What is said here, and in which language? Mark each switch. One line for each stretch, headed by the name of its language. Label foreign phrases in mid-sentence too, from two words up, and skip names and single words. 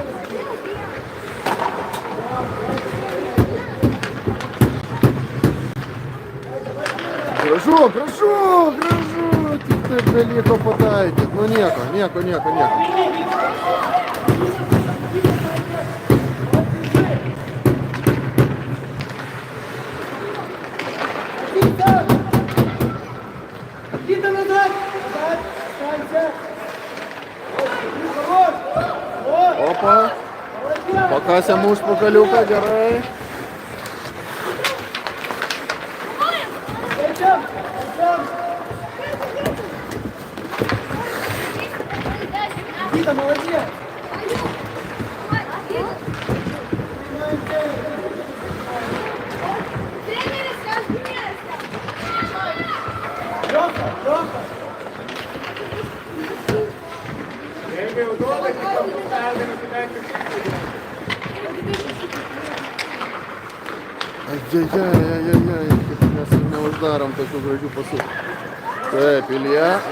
Lithuanian: Gražu, tik taip beliko pataikyti. Nu nieko. Kitą назад!
Russian: Станься!
Lithuanian: Opa, pakasėm užpakaliuką, gerai.
Russian: Никита, молодец! Лёха!
Lithuanian: Jeigu jau duoda, tai galbūt perdaryti bent jau kitą. Ajajajajajaj, kaip mes neuždarom tokių gražių pasų. Taip, Ilija.